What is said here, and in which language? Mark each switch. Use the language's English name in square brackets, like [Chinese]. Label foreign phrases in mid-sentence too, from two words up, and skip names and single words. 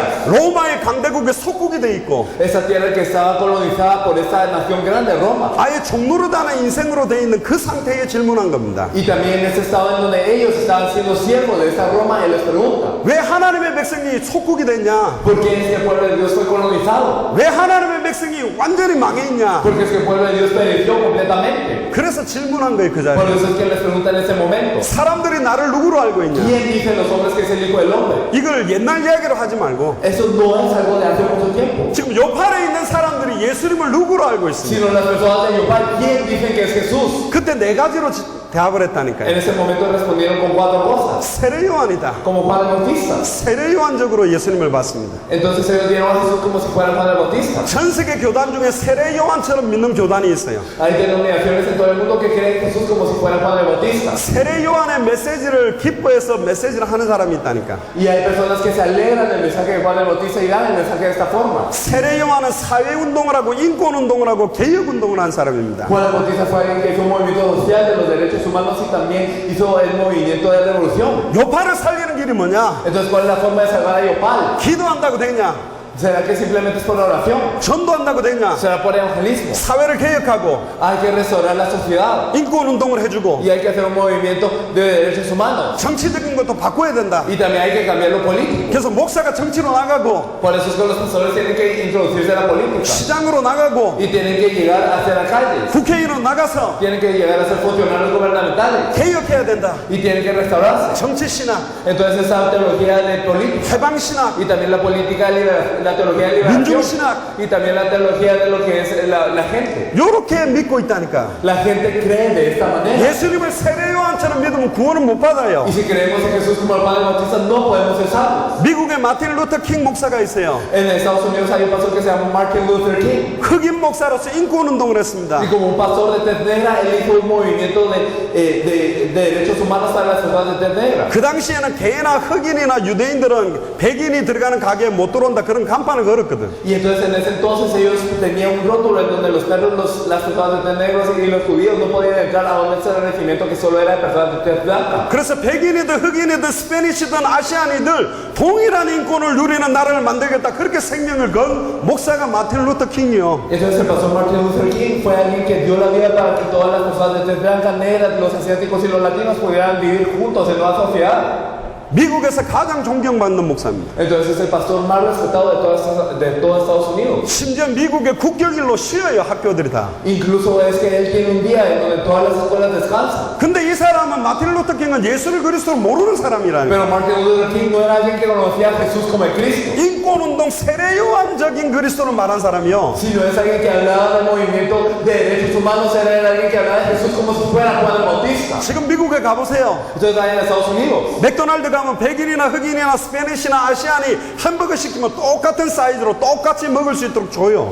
[Korean] 로마의 강대국의 속국이 돼 있고 [Spanish] Esa tierra que estaba colonizada por esta nación grande, Roma. [Korean] 아예 종노릇하는 인생으로 돼 있는 그 상태에 질문한 겁니다. [Spanish] Y también en ese estado en donde ellos estaban siendo siervos de esa Roma, él les pregunta, [Korean] 왜 하나님의 백성이 속국이 됐냐? [Spanish] ¿por qué es que el pueblo de Dios fue colonizado? [Korean] 왜 하나님의 백성이 완전히 망해 있냐? [Spanish] Porque es que el pueblo de Dios pereció completamente. [Korean] 그래서 질문한 거예요, 그 [Spanish] Por [Korean] 자리에. [Spanish] eso es que les pregunta en ese momento, [Korean] 사람들이 나를 누구로 알고 있냐? [Spanish] ¿quién dicen los hombres que es el Hijo del Hombre? [Korean] 이걸 옛날 이야기로 하지 말고 [Spanish] Eso no es algo de hace mucho tiempo, [Korean] 지금 요파에 있는 사람들이 예수님을 누구로 알고 있습니다. [Spanish] sino las personas de Yopal, ¿quién dicen que es Jesús? [Korean] 그때 네 가지로 대답을 했다니까요. [Spanish] En ese momento respondieron con 4 cosas, [Korean] 세례 요한이다. [Spanish] como Juan el Bautista. [Korean] 세례 요한적으로 예수님을 봤습니다. [Spanish] Entonces ellos dieron a Jesús como si fuera Juan el Bautista. [Korean] 전 세계 교단 중에 세례 요한처럼 믿는 교단이 있어요. [Spanish] Hay denominaciones en todo el mundo que creen en Jesús como si fuera Juan el Bautista. [Korean] 세례 요한의 메시지를 기뻐해서 메시지를 하는 사람이 있다니까. [Spanish] Y hay personas que se alegran del mensaje de Juan el Bautista y dan el mensaje de esta forma. [Korean] 세례 요한은 사회 운동을 하고 인권 운동을 하고 개혁 운동을 한 사람입니다. [Spanish] Juan el Bautista fue alguien que hizo un movimiento social de los derechos humanos y también hizo el movimiento de revolución. [Korean] 요파를 살리는 길이 뭐냐? [Spanish] Entonces, ¿cuál es la forma de salvar a Yopal? [Korean] 기도한다고 되냐? [Spanish] ¿Será que simplemente es por la oración? [Korean] 전도한다고 되냐? [Spanish] ¿Será por evangelismo? [Korean] 사회를 개혁하고 [Spanish] Hay que restaurar la sociedad [Korean] 인권 운동을 해주고 [Spanish] y hay que hacer un movimiento de derechos humanos [Korean] 정치적인 것도 바꿔야 된다. [Spanish] y también hay que cambiar lo político. [Korean] 그래서 목사가 정치로 나가고 [Spanish] Por eso es que los pastores tienen que introducirse a la política [Korean] 시장으로 나가고 [Spanish] y tienen que llegar a ser alcaldes, [Korean] 국회의원으로 나가서 [Spanish] tienen que llegar a ser funcionarios gubernamentales [Korean] 개혁해야 된다. [Spanish] y tienen que restaurarse. [Korean] 정치 신학, [Spanish] Entonces esa teología de política [Korean] 해방 신학, [Spanish] y también la política la teología de liberación [Korean] 민중 신학, [Spanish] y también la teología de lo que es la gente. [Korean] 요렇게 믿고 있다니까. [Spanish] La gente cree de esta manera. [Korean] 예수님을 세례 요한처럼 믿으면 구원은 못 받아요. [Spanish] Y si creemos en Jesús como el Padre Bautista, no podemos ser salvos. [Korean] 미국에 마틴 루터 킹 목사가 있어요. [Spanish] En Estados Unidos hay un pastor que se llama Martin Luther King. [Korean] 흑인 목사로서 인권 운동을 했습니다. [Spanish] Y como un pastor de tez negra, él hizo un movimiento de derechos humanos para las personas de tez negra. [Korean] 그 당시에는 개나 흑인이나 유대인들은 백인이 들어가는 가게에 못 들어온다 그런 간판을 걸었거든. [Spanish] Y entonces en ese entonces ellos tenían un rótulo en donde los perros, las personas de tez negra y los judíos no podían entrar a un regimiento que solo era de personas de tez blanca. [Korean] 그래서 백인이든 흑인이든 스페니시든 아시안이들 동일한 인권을 누리는 나라를 만들겠다 그렇게 생명을 건 목사가 마틴 루터 킹이요. [Spanish] Entonces el pastor Martin Luther King fue alguien que dio la vida para que todas las personas de tez blanca, negras, los asiáticos y los latinos pudieran vivir juntos en una sociedad. [Korean] 미국에서 가장 존경받는 목사입니다. [Spanish] Entonces es el pastor más respetado de todo Estados Unidos. [Korean] 심지어 미국의 국경일로 쉬어요, 학교들이 다. [Spanish] Incluso es que él tiene un día en donde todas las escuelas descansan. [Korean] 근데 이 사람은 마틴 루터 킹은 예수를 그리스도를 모르는 사람이라니까. [Spanish] Pero Martin Luther King no era alguien que conocía a Jesús como el Cristo, [Korean] 인권운동 세례요한적인 그리스도를 말한 사람이요. [Spanish] sino es alguien que hablaba del movimiento de derechos humanos, era alguien que hablaba de Jesús como si fuera Juan el Bautista. [Korean] 지금 미국에 가보세요. [Spanish] Entonces ahí en Estados Unidos, [Korean] 맥도날드 가면 백인이나 흑인이나 스페니시나 아시안이 햄버거 시키면 똑같은 사이즈로 똑같이 먹을 수 있도록 줘요.